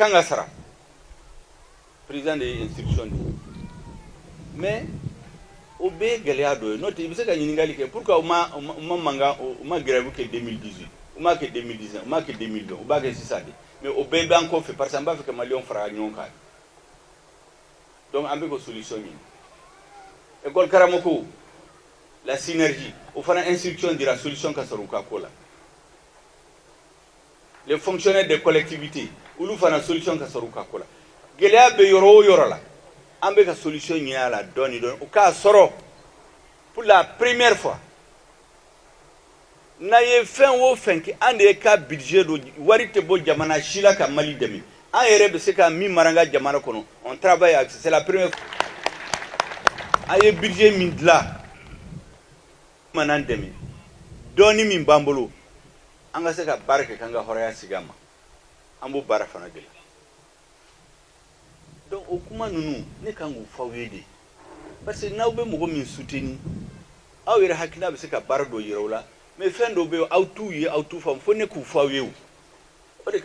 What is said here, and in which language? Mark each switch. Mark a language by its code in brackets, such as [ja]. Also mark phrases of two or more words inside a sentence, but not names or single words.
[bm] kan ka sara président de ye instruction di mais o bɛɛ ye gɛlɛya dɔ ye n'o tɛ i bɛ se ka ɲininkali kɛ pourquoi u ma mankan u ma grève kɛ 2018 u m'a kɛ 2019 u m'a kɛ 2020 u b'a kɛ sisan de mais o bɛɛ b'an kɔfɛ [fr] parce que [bm] an b'a fɛ ka maliyɛnw fara ɲɔgɔn kan donc an bɛ ka solution ɲini école karamɔgɔw la synergie o fana instruction dira solution ka sɔrɔ u ka ko la [fr] les fonctionnaires des collectivités [bm] olu fana solution ka sɔrɔ u ka ko la gɛlɛya bɛ yɔrɔ o yɔrɔ la an bɛ ka solution ɲini a la dɔɔni dɔɔni u k'a sɔrɔ [fr] pour la première fois [bm] n'a ye fɛn o fɛn kɛ an de ye ka budget don wari tɛ bɔ jamana si la ka Mali dɛmɛ an yɛrɛ bɛ se ka min mara an ka jamana kɔnɔ [fr] on travaille c'est la première fois [bm] an ye budget min dilan manan dɛmɛ dɔɔni min b'an bolo an ka se ka baara kɛ k'an ka hɔrɔnya sigi a ma an b'o baara fana de la donc o kuma ninnu ne kan k'u f'aw ye de [fr] parce que [bm] n'aw bɛ mɔgɔ min soutenir aw yɛrɛ hakilina bɛ se ka baara dɔ yira u la mais fɛn dɔw bɛ yen aw t'u ye aw t'u faamu fo ne k'u f'aw ye o de